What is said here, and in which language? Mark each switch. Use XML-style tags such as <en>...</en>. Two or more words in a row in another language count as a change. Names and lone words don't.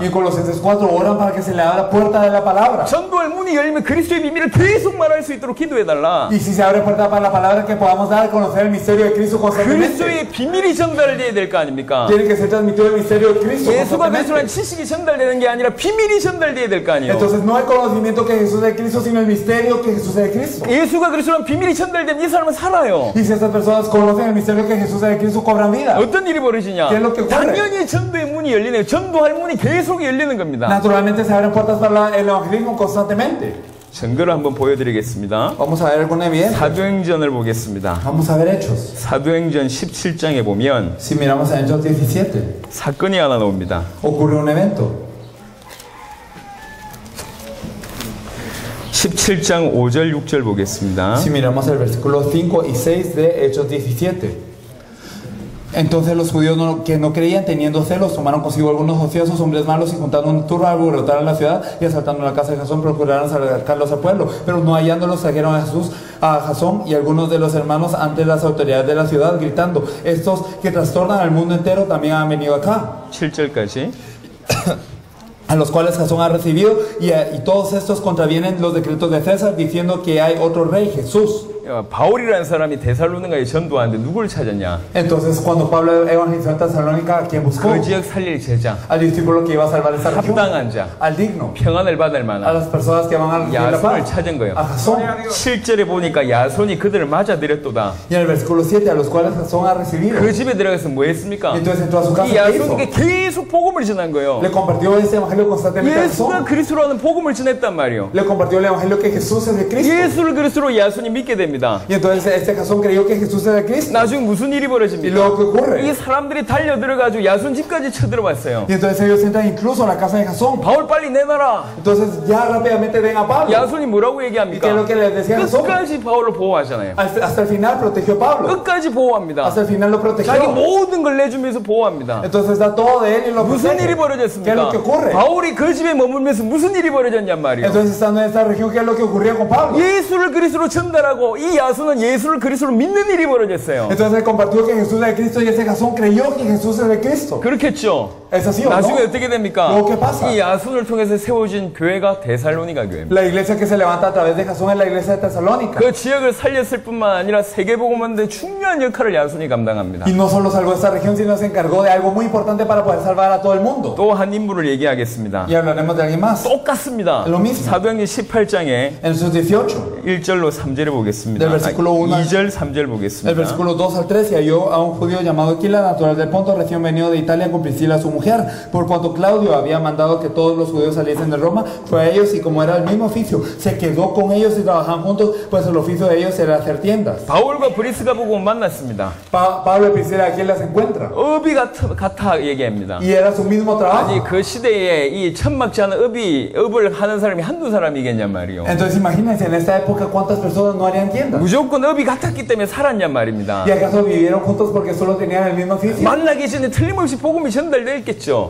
<es>Y en Colosenses 4 oran para que se le abra la puerta de la palabra.</es> <ko>전도할 문이 열리면 그리스도의 비밀을 계속 말할 수 있도록 기도해달라.</ko> <es>Y si se abre puerta para la palabra, que podamos dar a conocer el misterio de Cristo constantemente.</es> <ko>그리스도의 비밀이 전달돼야 될 거 아닙니까?</ko> <es>Tiene que ser transmitido el misterio de Cristo</es> <ko>예수가 그리스도라는</ko> <es>constantemente.</es> <ko>지식이 전달되는 게 아니라 비밀이 전달돼야 될 거 아니에요.</ko> <es>Entonces no el conocimiento que Jesús es Cristo, sino el misterio que Jesús es Cristo.</es> <ko>예수가 그리스도라는 비밀이 전달되면 이 사람은 살아요.</ko> <es>Y si estas personas conocen el misterio que Jesús es Cristo, cobran vida.</es> <ko>어떤 일이 벌어지냐?</ko> <es>¿Qué es lo que ocurre?</es> <ko>당연히 전도의 문이 열리네요. 전도할 문이 계속 열리는 겁니다.</ko> <es>Naturalmente se abren puertas para el evangelismo constantemente.</es> <ko>증거를 한번 보여드리겠습니다.</ko> <es>Vamos a ver alguna evidencia.</es> <ko>사도행전을 보겠습니다.</ko> <es>Vamos a ver Hechos.</es> <ko>사도행전 17장에 보면</ko> <es>Si miramos a Hechos 17,</es> <ko>사건이 하나 나옵니다.</ko> <es>ocurre un evento.</es> <ko>17장 5절 6절 보겠습니다.</ko> <es>Si miramos el versículo 5 y 6 de Hechos 17. Entonces los judíos que no creían, teniendo celos, tomaron consigo algunos ociosos, hombres malos, y juntando un turno, alborotaron la ciudad, y asaltando la casa de Jasón, procuraron sacarlos al pueblo. Pero no hallándolos, trajeron a Jasón y algunos de los hermanos ante las autoridades de la ciudad, gritando: estos que trastornan al mundo entero también han venido acá.</es> <ko>7절까지.</ko> <es>A los cuales Jasón ha recibido, y todos estos contravienen los decretos de César, diciendo que hay otro rey, Jesús.</es> <ko>바울이라는 사람이 데살로니가에 전도하는데 누굴 찾았냐?</ko> <es>Entonces cuando Pablo evangelizó en Tesalónica, ¿a quién buscó?</es> <ko>그 지역 살릴 제자,</ko> <es>Al discípulo que iba a salvar esa región,</es> <ko>합당한 자,</ko> <es>al digno,</es> <ko>평안을 받을</ko> <es>a</es> <ko>만한</ko> <es>las personas que van a recibir la</es> <ko>야손을</ko> <es>paz,</es> <ko>찾은 거예요.</ko> <es>a Jasón.</es> <ko>7절에 보니까 야손이 그들을 맞아들였도다.</ko> <es>Y en el versículo 7, a los cuales Jasón ha recibido.</es> <ko>그 집에 들어가서 뭐 했습니까?</ko> <es>Y entonces entró a su casa,</es> <ko>이</ko> <es>¿qué hizo?</es> <ko>야손에게 계속 복음을 전한 거예요.</ko> <es>Le compartió este evangelio constantemente a</es> <ko>예수가</ko> <es>Jasón.</es> <ko>그리스도라는 복음을 전했단 말이에요.</ko> <es>Le compartió el evangelio que Jesús es de Cristo.</es> <ko>예수를 그리스도로 야손이 믿게 됩니다.</ko> <es>Y entonces este Jasón creyó que Jesús es de Cristo.</es> <ko>나중에 무슨 일이</ko> <es>Y</es> <ko>벌어집니까?</ko> <es>luego, ¿qué</es> <ko>이</ko> <es>ocurre?</es> <ko>사람들이 달려들어가지고 야손 집까지 쳐들어왔어요.</ko> <es>Y entonces ellos entran incluso a la casa de Jasón.</es> <ko>바울 빨리 내놔라.</ko> <es>Entonces ya rápidamente ven a Pablo.</es> <ko>야손이 뭐라고</ko> <es>¿Y qué es</es> <ko>얘기합니까?</ko> <es>lo que les decía Jasón?</es> <ko>끝까지 바울을 보호하잖아요.</ko> <es>Hasta el final protegió a Pablo.</es> <ko>끝까지 보호합니다.</ko> <es>Hasta el final lo</es> <ko>자기</ko> <es>protegió.</es> <ko>모든 걸 내주면서 보호합니다.</ko> <es>Entonces da todo de él y lo</es> <ko>무슨</ko> <es>protege.</es> <ko>일이</ko> <es>¿Qué es</es> <ko>벌어졌습니까?</ko> <es>lo que ocurre?</es> <ko>바울이 그 집에 머물면서 무슨 일이 벌어졌냔 말이에요.</ko> <es>Entonces estando en esta región, ¿qué es lo que ocurría con Pablo?</es> <ko>예수를 그리스도로 전달하고 이 야손은 예수를 그리스도로 믿는 일이 벌어졌어요.</ko> <es>Entonces él compartió que Jesús es de Cristo y ese Jasón creyó que Jesús es de Cristo.</es> <ko>그렇겠죠.</ko> <es>¿Es así o</es> <ko>나중에</ko> <es>no?</es> <ko>어떻게 됩니까?</ko> <es>Luego, ¿qué pasa?</es> <ko>이 야손을 통해서 세워진 교회가 데살로니가 교회입니다.</ko> <es>La iglesia que se levanta a través de Jasón es la iglesia de Tesalónica.</es> <ko>그 지역을 살렸을 뿐만 아니라 세계복음화인데 중요한 역할을 야손이 감당합니다.</ko> <es>Y no solo salvó esta región, sino se encargó de algo muy importante para poder salvar a todo el mundo.</es> <ko>또 한 인물을 얘기하겠습니다.</ko> <es>Y hablaremos de alguien más.</es> <ko>똑같습니다.</ko> <es>Lo mismo.</es> <ko>사도행전 18장에</ko> <es>En sus 18,</es> <ko>1절로 3절을 보겠습니다.</ko> <es>Del versículo 1 al-</es> <ko>2절, 3절</ko> <es>el</es> <ko>보겠습니다.</ko> <es>versículo 2 al 3, y halló a un judío llamado Aquila, natural del Ponto, recién venido de Italia, con Priscila su mujer. Por cuanto Claudio había mandado que todos los judíos saliesen de Roma, fue a ellos, y como era el mismo oficio, se quedó con ellos y trabajaban juntos, pues el oficio de ellos era hacer tiendas.</es> <ko>바울과 브리스가 보고 만났습니다.</ko> <es>Pablo y Priscila aquí las encuentran.</es> <ko>업이 같아 얘기합니다.</ko> <es>Y era su mismo trabajo.</es> <ko>아니 그 시대에 이 천막지 않은 업을 하는 사람이 한두 사람이겠냔 말이요.</ko> <es>Entonces imagínense, en esta época, ¿cuántas personas no harían tiendas.</es> <ko>무조건 업이 같았기 때문에 살았냔 말입니다.</ko> <es>¿Y acaso vivieron juntos porque solo tenían el mismo oficio?</es> <ko>만나기 전에 틀림없이 복음이 전달되었겠죠.</ko>